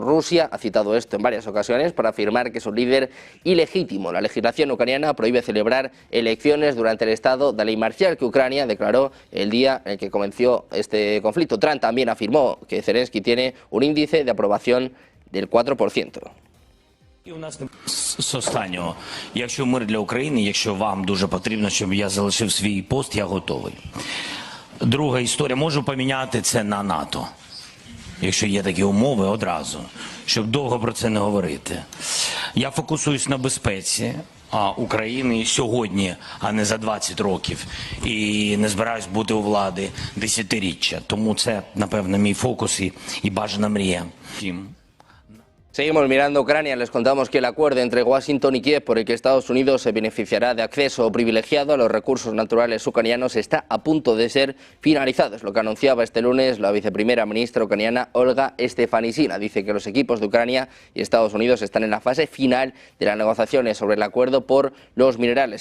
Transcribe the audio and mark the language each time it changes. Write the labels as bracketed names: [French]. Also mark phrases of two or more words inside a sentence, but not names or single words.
[Spanish] Rusia ha citado esto en varias ocasiones para afirmar que es un líder ilegítimo. La legislación ucraniana prohíbe celebrar elecciones durante el estado de ley marcial que Ucrania declaró el día en el que comenzó este conflicto. Trump también afirmó que Zelensky tiene un índice de aprobación del 4%. [Ukrainian] З останнього, якщо мир для України, якщо вам дуже потрібно, щоб я залишив свій пост, я готовий. Друга історія, можу поміняти це на НАТО, якщо є такі умови одразу, щоб довго про це не говорити. Я фокусуюсь на безпеці України сьогодні, а не за 20 років, і не збираюсь бути у влади десятиріччя. Тому це, напевно, мій фокус і бажана мрія. [Spanish] Seguimos mirando Ucrania. Les contamos que el acuerdo entre Washington y Kiev por el que Estados Unidos se beneficiará de acceso privilegiado a los recursos naturales ucranianos está a punto de ser finalizado. Es lo que anunciaba este lunes la viceprimera ministra ucraniana Olga Stefanishyna. Dice que los equipos de Ucrania y Estados Unidos están en la fase final de las negociaciones sobre el acuerdo por los minerales.